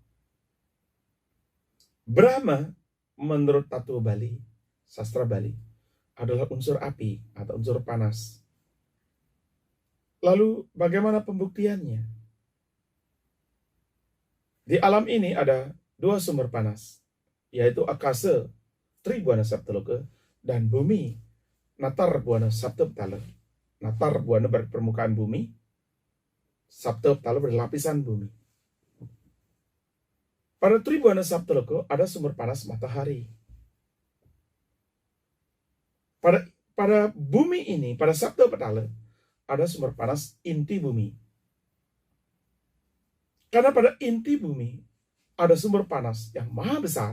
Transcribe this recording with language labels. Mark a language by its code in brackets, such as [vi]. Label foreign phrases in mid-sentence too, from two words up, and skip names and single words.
[id] Brahma, menurut tattwa Bali, sastra Bali, adalah unsur api atau unsur panas. Lalu bagaimana pembuktiannya? Di alam ini ada 2 sumber panas, yaitu akasa, Tribuana Saptaloka, dan bumi, Natar Buana Saptapetala. Natar Buana berpermukaan bumi, Saptapetala berlapisan bumi. Pada Tribuana Saptaloka ada sumber panas matahari. Pada bumi ini, pada Saptapetala, ada sumber panas inti bumi. Karena pada inti bumi ada sumber panas yang maha besar.